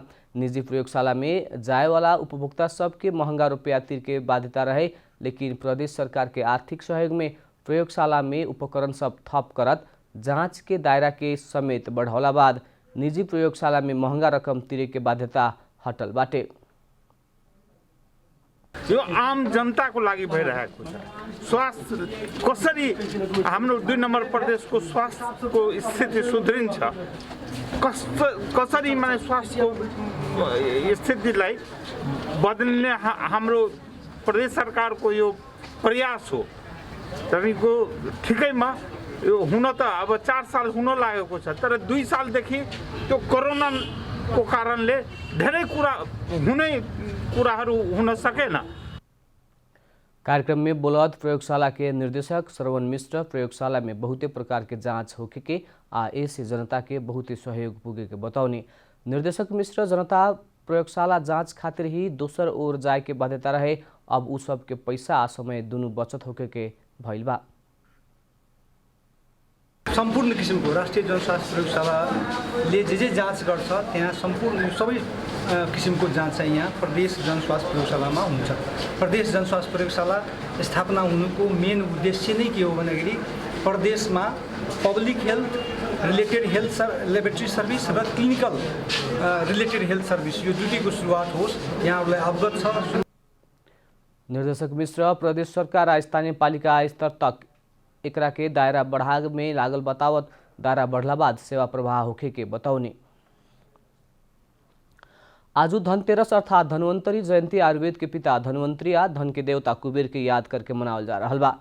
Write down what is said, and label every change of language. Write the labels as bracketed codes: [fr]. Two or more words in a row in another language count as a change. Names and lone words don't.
[bho] निजी प्रयोगशाला में जाए वाला उपभोक्ता सबके महंगा रुपया तिर के बाध्यता रहे, लेकिन प्रदेश सरकार के आर्थिक सहयोग में प्रयोगशाला में उपकरण सब थप करत जांच के दायरा के समेत बढ़ौला बाद निजी प्रयोगशाला में महंगा रकम तिरे के बाध्यता हटल बाटे। [ne] यो आम जनताको लागि भइरहेको छ। स्वास्थ्य कसरी हाम्रो 2 नम्बर प्रदेशको स्वास्थ्यको स्थिति सुध्रिन्छ, कसरी माने स्वास्थ्यको स्थितिलाई बदल्ने हाम्रो प्रदेश सरकारको यो प्रयास हो। तपाईको ठिकैमा यो हुन त अब 4 साल हुन लागेको छ, तर 2 सालदेखि त्यो कोरोनाको कारणले धेरै कुराहरू हुन सकेन। [bho] कार्यक्रम में बोलत प्रयोगशाला के निर्देशक श्रवण मिश्र प्रयोगशाला में बहुते प्रकार के जांच होके के आ ऐसे जनता के बहुते सहयोग पुगे के बताउने। निर्देशक मिश्र जनता प्रयोगशाला जांच खातिर ही दोसर ओर जाए के बाध्यता रहे, अब उ सब के पैसा आ समय दुनु बचत होके के भइल बा। [ne] सम्पूर्ण किसिमको राष्ट्रिय जनस्वास्थ्य प्रयोगशालाले जे जाँच गर्छ त्यहाँ सम्पूर्ण सबै किसिमको जाँच चाहिँ यहाँ प्रदेश जनस्वास्थ्य प्रयोगशालामा हुन्छ। प्रदेश जनस्वास्थ्य प्रयोगशाला स्थापना हुनुको मेन उद्देश्य नै के हो भन्दाखेरि प्रदेशमा [en] public health related health laboratory service [ne] र [en] clinical related health service [ne] यो दुईटैको सुरुवात होस्, यहाँहरूलाई अवगत छ। [bho] निर्देशक मिश्र प्रदेश सरकार स्थानीय पालिका स्तर तक एकरा के दायरा बढ़ाव में लागल बतावत दारा बढ़ला बाद सेवा प्रवाह होखे के बताउने। आज धनतेरस अर्थात धन्वंतरी जयंती आयुर्वेद के पिता धन्वंतरी या धन के देवता कुबेर के याद करके मनावल जा रहा बा।